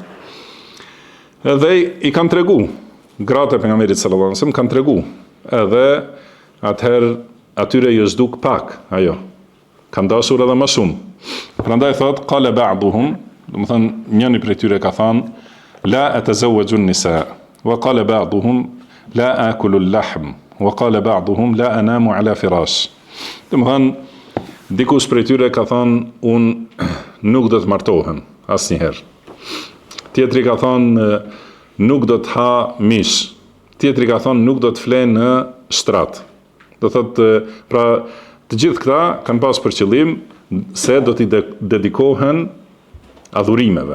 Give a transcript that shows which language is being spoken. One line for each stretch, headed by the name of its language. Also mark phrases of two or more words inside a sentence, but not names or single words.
Albanian: Edhe i kanë tregu, gratë e pejgamberit
Arabic: صلى الله عليه وسلم
Albanian: kanë tregu. Edhe atëherë atyre i është duk pak ajo. Kanë dashur edhe më shumë. Prandaj thot
Arabic: قال بعضهم,
Albanian: do të thonë njëri prej tyre ka thënë
Arabic: لا أتزوج النساء وقال بعضهم لا آكل اللحم وقال بعضهم لا أنام على فراش.
Albanian: Domethënë, dikush prej tyre ka thënë, unë nuk do të martohem asnjëherë. Tjetri ka thënë, nuk do të ha mish. Tjetri ka thënë, nuk do të flej në shtrat. Do thotë, pra të gjithë këta kanë pas për qëllim se do t'i dedikohen adhurimeve.